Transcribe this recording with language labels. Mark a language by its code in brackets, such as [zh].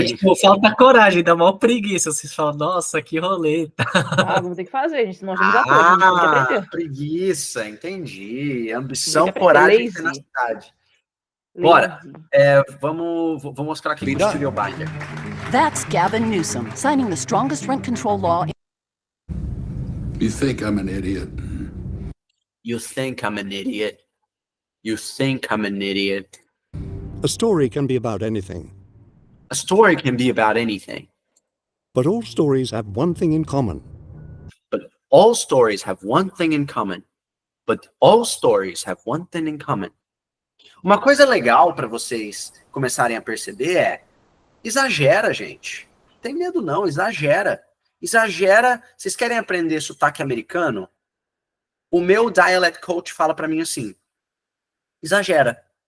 [pt] Porque, tipo, falta coragem, dá maior preguiça. Vocês falam, nossa, que rolê. Vamos ter que fazer, gente. Nós vamos aprender, a gente tem que aprender. Preguiça, entendi. Ambição, coragem e tenacidade. Bora. Vou mostrar aqui o Studio Binder. [en] That's Gavin Newsom, signing the strongest rent control law. You think I'm an idiot? You think I'm an idiot? You think I'm an idiot? A story can be about anything. A story can be about anything. But all stories have one thing in common. But all stories have one thing in common. But all stories have one thing in common. [pt] Uma coisa legal para vocês começarem a perceber exagera, gente. Não tem medo não, exagera. Exagera. Vocês querem aprender sotaque americano? O meu dialect coach fala para mim assim: exagera.